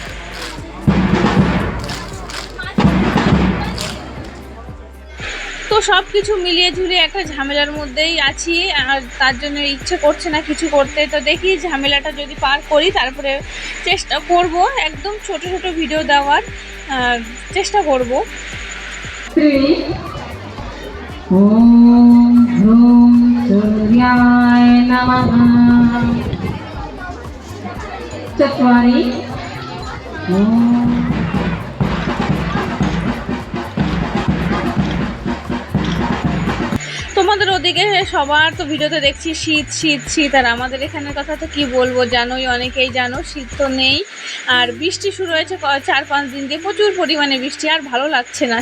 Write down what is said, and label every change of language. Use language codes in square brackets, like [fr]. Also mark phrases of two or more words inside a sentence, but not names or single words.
[bn] তো সব কিছু মিলিয়ে ঝুলিয়ে একটা ঝামেলার মধ্যেই আছি, আর তার জন্য ইচ্ছে করছে না কিছু করতে। তো দেখি ঝামেলাটা যদি পার করি তারপরে চেষ্টা করব একদম ছোট ছোট ভিডিও দেওয়ার চেষ্টা করব। [sa] ওম ह्रूं सूर्याय नमः चत्वारि ओम [bn] তোমাদের ওদিকে সবার তো ভিডিওতে দেখছি শীত শীত শীত, আর আমাদের এখানের কথা তো কি বলবো, জানোই, অনেকেই জানো শীত তো নেই। আর বৃষ্টি শুরু হয়েছে 4-5 দিন দিয়ে, প্রচুর পরিমাণে বৃষ্টি, আর ভালো লাগছে না।